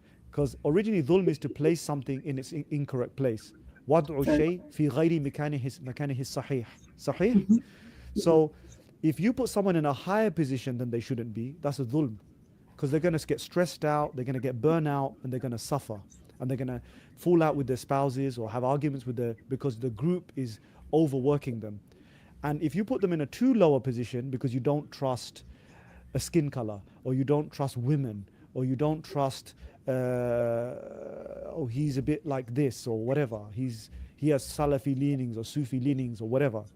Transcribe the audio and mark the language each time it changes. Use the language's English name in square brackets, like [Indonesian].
[English] Because originally dhulm is to place something in its incorrect place. [Arabic] وضع الشيء في غير مكانه الصحيح. صحيح. [English] So if you put someone in a higher position than they shouldn't be, that's a dhulm, because they're going to get stressed out, they're going to get burnt out, and they're going to suffer, and they're going to fall out with their spouses or have arguments with because the group is overworking them. And if you put them in a too lower position because you don't trust a skin color, or you don't trust women, or you don't trust oh, he's a bit like this or whatever, he has Salafi leanings or Sufi leanings or whatever.